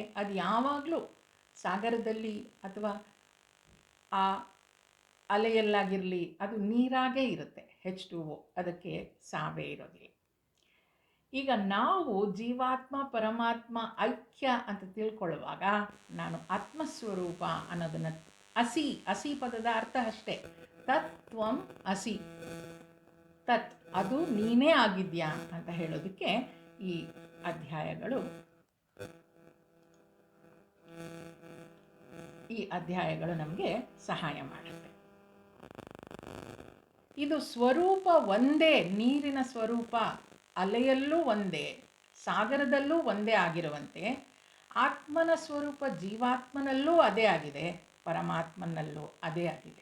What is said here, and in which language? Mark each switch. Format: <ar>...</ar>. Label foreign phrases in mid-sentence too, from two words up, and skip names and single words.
<kn>ಅದು ಯಾವಾಗಲೂ ಸಾಗರದಲ್ಲಿ ಅಥವಾ ಆ ಅಲೆಯಲ್ಲಾಗಿರಲಿ ಅದು ನೀರಾಗೇ ಇರುತ್ತೆ, H2O, ಅದಕ್ಕೆ ಸಾವೇ ಇರೋದಿಲ್ಲ. ಈಗ ನಾವು ಜೀವಾತ್ಮ ಪರಮಾತ್ಮ ಐಕ್ಯ ಅಂತ ತಿಳ್ಕೊಳ್ಳುವಾಗ ನಾನು ಆತ್ಮಸ್ವರೂಪ ಅನ್ನೋದನ್ನು, ಅಸಿ, ಅಸಿ ಪದದ ಅರ್ಥ ಅಷ್ಟೇ,</kn> <sa>ತತ್ವಂ ಅಸಿ,</sa> <kn>ತತ್ ಅದು ನೀನೇ ಆಗಿದ್ಯಾ ಅಂತ ಹೇಳೋದಕ್ಕೆ ಈ ಅಧ್ಯಾಯಗಳು ನಮಗೆ ಸಹಾಯ ಮಾಡುತ್ತೆ. ಇದು ಸ್ವರೂಪ ಒಂದೇ, ನೀರಿನ ಸ್ವರೂಪ ಅಲೆಯಲ್ಲೂ ಒಂದೇ, ಸಾಗರದಲ್ಲೂ ಒಂದೇ ಆಗಿರುವಂತೆ ಆತ್ಮನ ಸ್ವರೂಪ ಜೀವಾತ್ಮನಲ್ಲೂ ಅದೇ ಆಗಿದೆ, ಪರಮಾತ್ಮನಲ್ಲೂ ಅದೇ ಆಗಿದೆ.</kn>